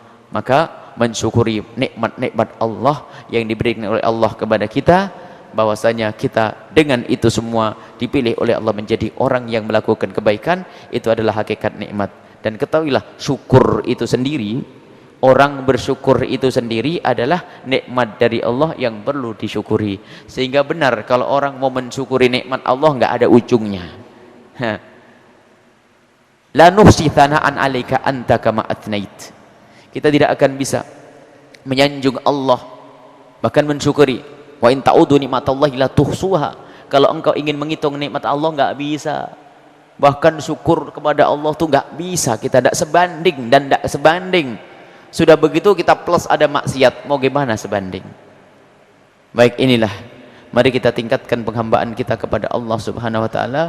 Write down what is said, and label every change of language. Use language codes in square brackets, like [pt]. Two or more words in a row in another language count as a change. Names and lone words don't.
[id] Maka mensyukuri nikmat-nikmat Allah yang diberikan oleh Allah kepada kita, bahwasanya kita dengan itu semua dipilih oleh Allah menjadi orang yang melakukan kebaikan. Itu adalah hakikat nikmat. Dan ketahuilah, syukur itu sendiri, orang bersyukur itu sendiri adalah nikmat dari Allah yang perlu disyukuri. Sehingga benar kalau orang mau mensyukuri nikmat Allah nggak ada ujungnya. [ar] لا نحصي ثناء عليك أنت كما أثنيت. [id] Kita tidak akan bisa menyanjung Allah, bahkan mensyukuri. [ar] وإن تعدوا نعمة الله لا تحصوها. [id] Kalau engkau ingin menghitung nikmat Allah nggak bisa. Bahkan syukur kepada Allah tuh nggak bisa, kita tidak sebanding dan tidak sebanding. Sudah begitu kita plus ada maksiat, mau gimana sebanding? Baik, inilah mari kita tingkatkan penghambaan kita kepada Allah [ar] سبحانه وتعالى.